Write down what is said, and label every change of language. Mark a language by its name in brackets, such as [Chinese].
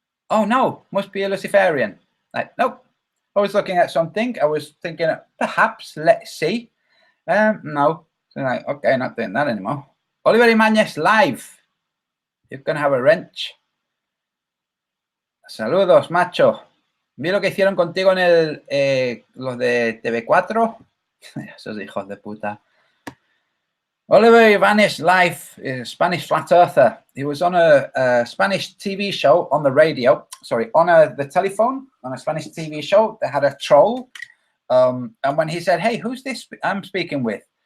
[English] Oh no, must be a Luciferian. Like, nope. I was looking at something. I was thinking, perhaps, let's see. No. So like, okay, not doing that anymore. Oliver Imañez live. You're going to have a wrench. [Spanish] Saludos, macho. Vi lo que hicieron contigo en el, los de TV4. Esos hijos de puta. [English] Oliver Ivanez live, Spanish flat earther. He was on a Spanish TV show on the radio. Sorry, on the telephone on a Spanish TV show. They had a troll, and when he said, "Hey, who's this I'm speaking with?"